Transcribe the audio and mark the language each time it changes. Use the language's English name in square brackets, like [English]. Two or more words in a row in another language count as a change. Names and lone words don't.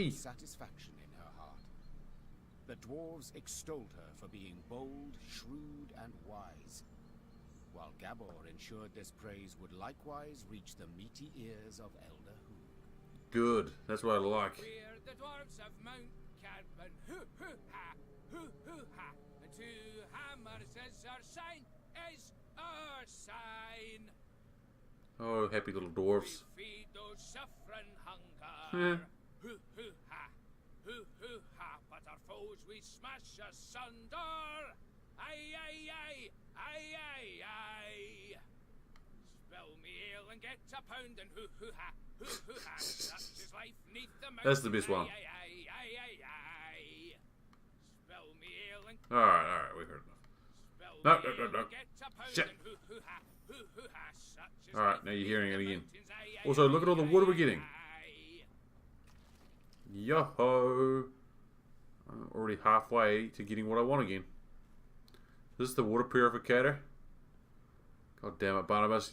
[English] with deep satisfaction in her heart. The dwarves extolled her for being bold, shrewd, and wise. while Gabor ensured this praise would likewise reach the meaty ears of Elder Hoog. Good. That's what I like. We're the dwarves of Mount Carbon. Hoo-hoo-ha! Hoo-hoo-ha! The two hammers is our sign, is our sign. Oh, happy little dwarfs. We feed those suffering Yeah. hunger. Hoo-hoo-ha! Hoo-hoo-ha! But our foes we smash asunder. Aye, aye, aye! Aye, aye, aye! Spill me ale and get a pound and hoo-hoo-ha! Hoo-hoo-ha! Such is life neath the mountain. That's the best one. Aye, aye, aye, aye, aye! Spill me ale and... Alright, we heard enough. Spill No, me no, no, ale no. and get a pound Shit. and hoo-hoo-ha! Hoo-hoo-ha! Such is Alright, life now you're neath hearing the it again. mountains. Aye, aye, Also, look at all the aye, wood we're aye, getting. aye. Yo-ho! I'm already halfway to getting what I want again. This is the water purificator. God damn it, Barnabas.